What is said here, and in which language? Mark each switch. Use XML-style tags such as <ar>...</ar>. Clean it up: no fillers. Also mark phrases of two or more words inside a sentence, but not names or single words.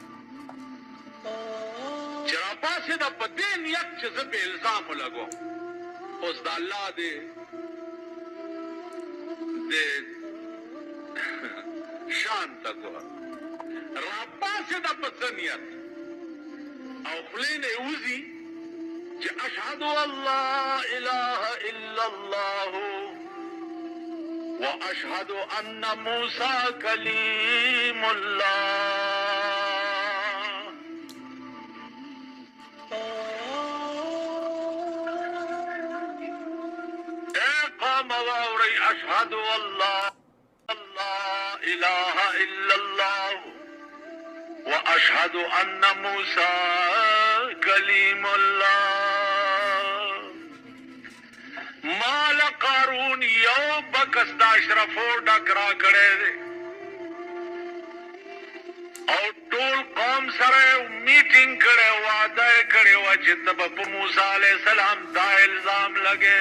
<ps>چې راپاڅېده په دې نیت چې زه په الزام ولګوم. اوس د الله د شان ته ګوره. راپاڅېده په څه نیت او خولې نه یې وځي چې</ps> <ar>اشهد ان لا اله الا الله واشهد ان موسی کلیم الله.</ar> <ps>اے قوم واورئ</ps> <ar>اشهد ان لا اله الا الله واشهد ان موسی کلیم الله.</ar> <ps>مال قارون یو بکس دا اشرفو ډک را کړی دی او ټول قوم سره میټینګ کړی، وعده یې کړې وه چې ته به په موسی</ps> <ar>علیه السلام</ar> <ps>دا الزام لګې.</ps>